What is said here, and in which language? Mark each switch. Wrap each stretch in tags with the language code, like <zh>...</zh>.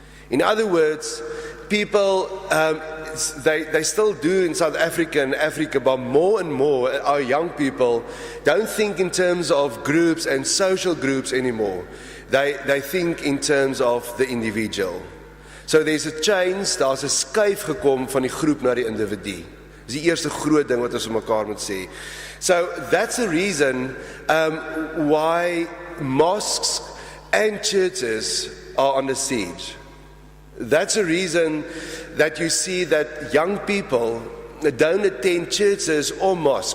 <en>In other words, people, they still do in South Africa and Africa, but more and more our young people don't think in terms of groups and social groups anymore. They think in terms of the individual. So there's a change,</en> <af>daar's 'n skuif gekom van die groep na die individu. Dis die eerste groot ding wat ons mekaar moet sê.</af> <en>So that's the reason why mosques and churches are under siege. That's the reason that you see that young people don't attend churches or mosques.</en>